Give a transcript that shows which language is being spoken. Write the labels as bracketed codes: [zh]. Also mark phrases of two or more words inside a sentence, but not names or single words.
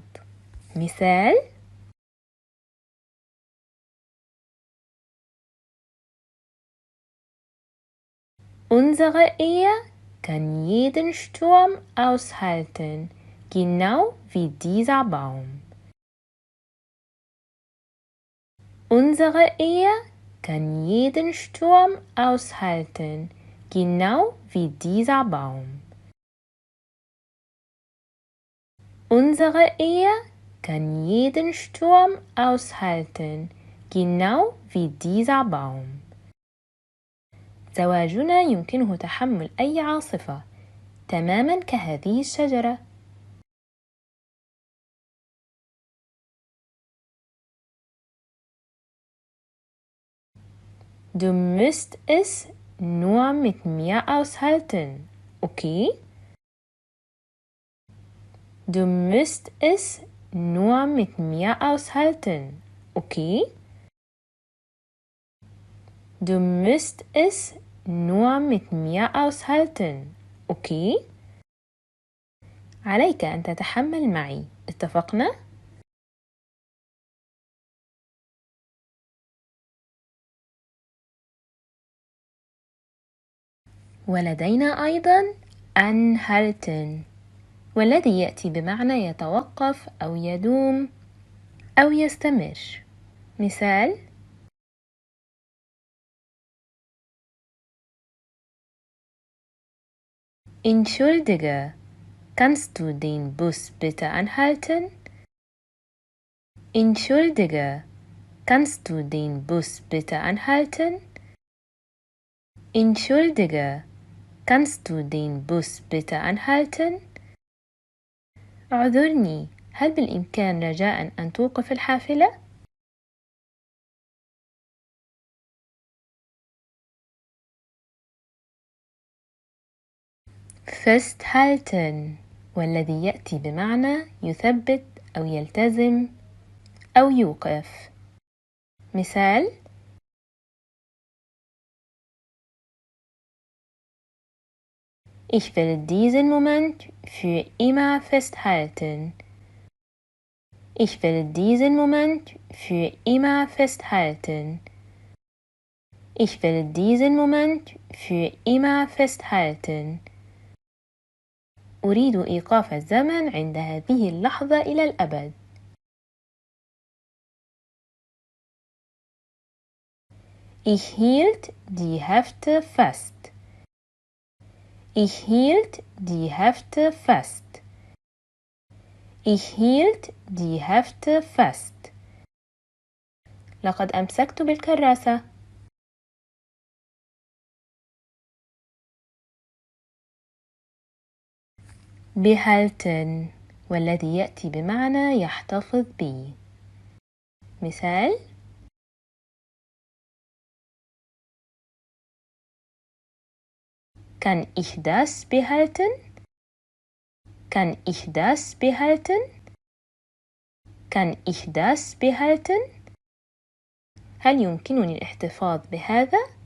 [ar] مثال: [de] Unsere Ehe kann jeden Sturm aushalten, genau wie dieser Baum. Unsere Ehe kann jeden Sturm aushalten, genau wie dieser Baum. Unsere Ehe kann jeden Sturm aushalten, genau wie dieser Baum. [ar] زواجنا يمكنه تحمل أي عاصفة، تماماً كهذه الشجرة. [de] Du musst es nur mit mir aushalten, okay? Du musst es nur mit mir aushalten, okay? Du musst es nur mit mir aushalten, okay? [ar] عليك أن تتحمل معي، اتفقنا؟ ولدينا أيضا anhalten، والذي يأتي بمعنى يتوقف أو يدوم أو يستمر. مثال: [de] Entschuldige, kannst du den Bus bitte anhalten? Entschuldige, kannst du den Bus bitte anhalten? Entschuldige, kannst du den Bus bitte anhalten? [ar] اعذرني، هل بالإمكان رجاءً أن توقف الحافلة؟ festhalten، والذي يأتي بمعنى يثبت أو يلتزم أو يوقف. مثال: [de] Ich will diesen Moment für immer festhalten. Ich will diesen Moment für immer festhalten. Ich will diesen Moment für immer festhalten. [ar] أريد إيقاف الزمن عند هذه اللحظة إلى الأبد. [de] Ich hielt die Hefte fest. Ich hielt die Hefte fest. Ich hielt die Hefte fest. [ar] لقد أمسكت بالكراسة. behalten، والذي يأتي بمعنى يحتفظ به. مثال: [de] Kann ich das behalten? Kann ich das behalten? Kann ich das behalten؟ [ar] هل يمكنني الاحتفاظ بهذا؟